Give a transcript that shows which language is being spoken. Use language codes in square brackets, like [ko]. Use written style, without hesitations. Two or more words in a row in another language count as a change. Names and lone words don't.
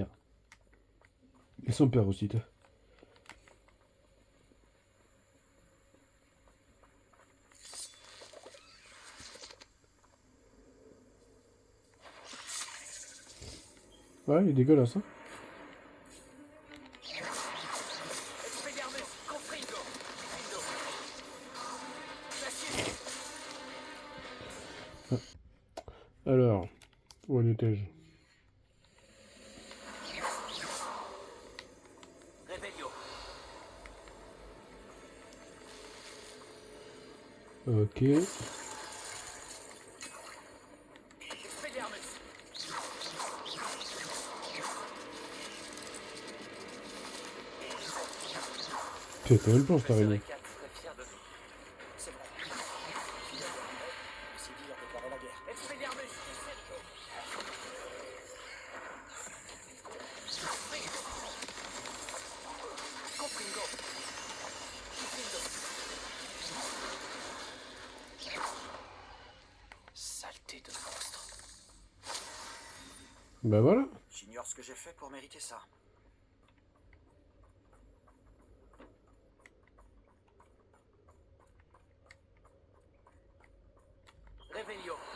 [fr] Et son père aussi, toi. Ouais, il est dégueulasse, hein. Expelliarmus. Confringo. Confringo. Glacier. Alors, où en étais-je? Réveillon. Ok. Expelliarmus. C'est pas le plan, cette araignée. Serait fier de nous. C'est vrai. C'est dire déclarer la guerre. Expelliarmus. Confringo. Saleté de monstre. Bah voilà. J'ignore ce que j'ai fait pour mériter ça. Réveillon.